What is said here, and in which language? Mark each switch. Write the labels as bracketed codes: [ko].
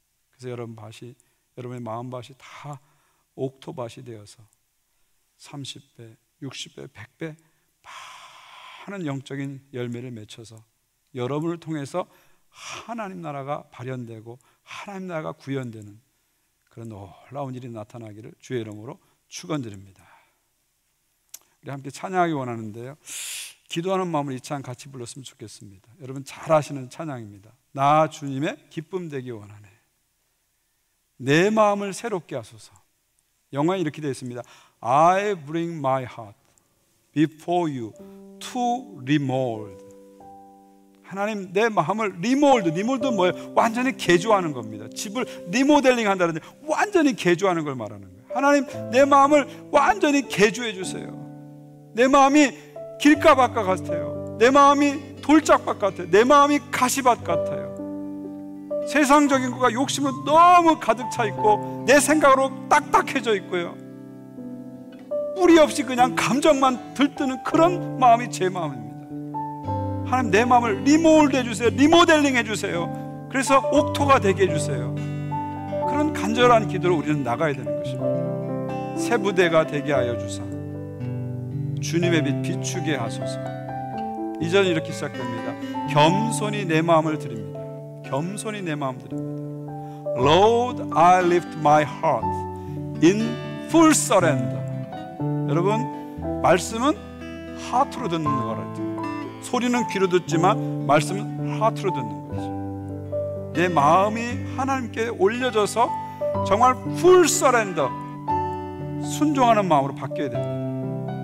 [ko] 그래서 여러분의 마음밭이 다 옥토밭이 되어서 30배, 60배, 100배 많은 영적인 열매를 맺혀서 여러분을 통해서 하나님 나라가 발현되고 하나님 나라가 구현되는 그런 놀라운 일이 나타나기를 주의 이름으로 축원드립니다. 우리 함께 찬양하기 원하는데요, 기도하는 마음을 이 찬양 같이 불렀으면 좋겠습니다. 여러분 잘 아시는 찬양입니다. 나 주님의 기쁨 되기 원하네. 내 마음을 새롭게 하소서. 영어에 이렇게 되어 있습니다. [en] I bring my heart before you to remold. [ko] 하나님 내 마음을 리몰드는 뭐예요? 완전히 개조하는 겁니다. 집을 리모델링 한다는데 완전히 개조하는 걸 말하는 거예요. 하나님 내 마음을 완전히 개조해 주세요. 내 마음이 길가밭 같아요. 내 마음이 돌짝밭 같아요. 내 마음이 가시밭 같아요. 세상적인 것과 욕심으로 너무 가득 차 있고 내 생각으로 딱딱해져 있고요, 뿌리 없이 그냥 감정만 들뜨는 그런 마음이 제 마음입니다. 하나님 내 마음을 리몰드 해주세요. 리모델링 해주세요. 그래서 옥토가 되게 해주세요. 그런 간절한 기도로 우리는 나가야 되는 것입니다. 새 부대가 되게 하여 주사 주님의 빛 비추게 하소서. 이전에 이렇게 시작됩니다. 겸손히 내 마음을 드립니다. 겸손히 내 마음 드립니다. [en] Lord, I lift my heart in full surrender. [ko] 여러분, 말씀은 하트로 듣는 거라죠. 소리는 귀로 듣지만 말씀은 하트로 듣는 거죠. 내 마음이 하나님께 올려져서 정말 [en] full surrender, [ko] 순종하는 마음으로 바뀌어야 됩니다.